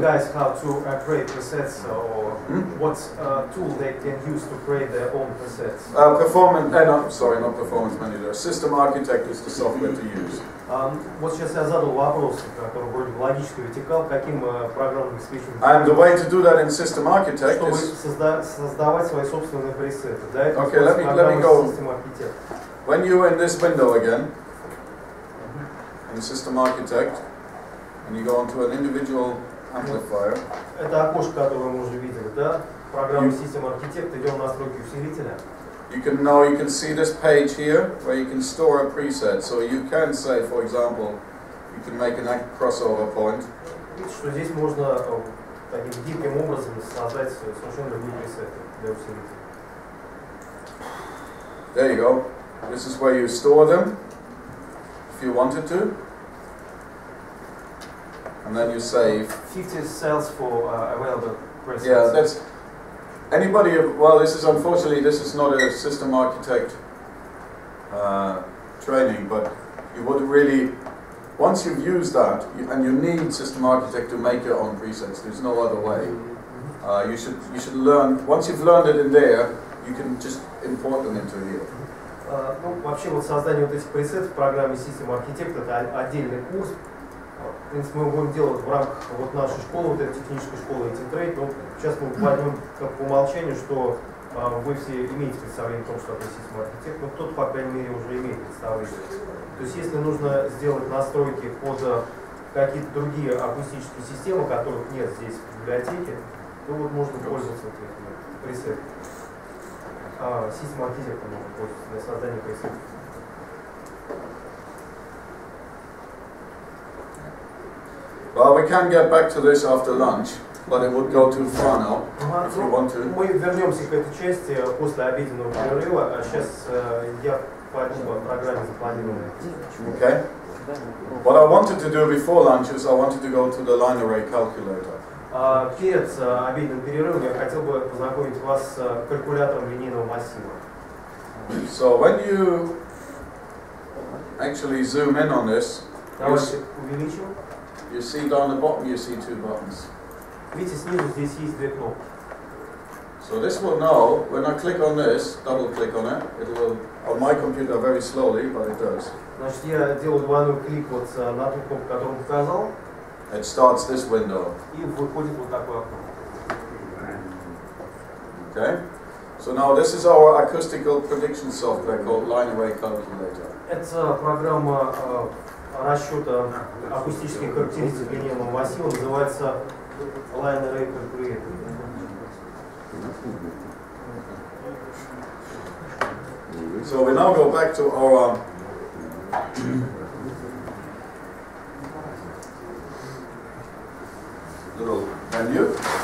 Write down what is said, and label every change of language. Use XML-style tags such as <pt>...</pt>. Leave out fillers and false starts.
<en>guys how to create presets or what tool they can use to create their own presets. Not Performance Manager. System Architect is the software to use.</en> <ru>Вот сейчас я задал вопрос, который вроде логически вытекал, каким программным обеспечением.</ru> <en>And the way to do that in System Architect is</en> <ru>создавать свои собственные пресеты.</ru> <en>Okay, let me go. When you're in this window again, in System Architect, and you go onto an individual amplifier.</en> <ru>Это окошко, которое мы уже видели, да? Программа System Architect, идем в настройки усилителя.</ru> <en>You can see this page here where you can store a preset. So you can say, for example, you can make a crossover point.</en> <ru>Видите, что здесь можно таким гибким образом создать совершенно другие пресеты для усилителя.</ru> <en>There you go. This is where you store them, if you wanted to. And then you save. 50 cells for available presets. Yeah, that's anybody. Well, this is unfortunately this is not a System Architect training, but you would really once you've used that and you need System Architect to make your own presets. There's no other way. You should learn once you've learned it in there. You can just import them into here.</en> <ru>Ну, вообще вот создание вот этих пресетов в программе System Architect это отдельный курс. В принципе, мы будем делать в рамках вот нашей школы, вот этой технической школы A&T Trade. Но сейчас мы возьмем как по умолчанию, что вы все имеете представление о том, что это System Architect, но кто-то, по крайней мере, уже имеет представление. То есть, если нужно сделать настройки под какие-то другие акустические системы, которых нет здесь в библиотеке, то вот можно пользоваться этими пресетами. System Architect можно пользоваться для создания пресетов.</ru> <en>Well, we can get back to this after lunch, but it would go too far now, if you want to.</en> <ru>Мы вернемся к этой части после обеденного перерыва, а сейчас я пойду по программе запланированной.</ru> <en>Okay? What I wanted to do before lunch is I wanted to go to the line array calculator.</en> <ru>Перед обеденным перерывом я хотел бы познакомить вас с калькулятором линейного массива.</ru> <en>So when you actually zoom in on this,</en> <ru>Давайте увеличим.</ru> <en>you see down the bottom you see two buttons.</en> <ru>Видите, снизу здесь есть две кнопки.</ru> <en>So this will know, when I click on this, double click on it, it will, on my computer very slowly, but it does.</en> <ru>Значит, я делаю двойной клик вот на ту кнопку, которую показал,</ru> <en>It starts this window.</en> <ru>и выходит вот такое окно.</ru> <en>Okay? So now this is our acoustical prediction software called line array calculator.</en> <ru>Это программа расчета акустических характеристик линейного массива, называется Line Array Calculator.</ru> <en>So we now go back to our little menu.</en>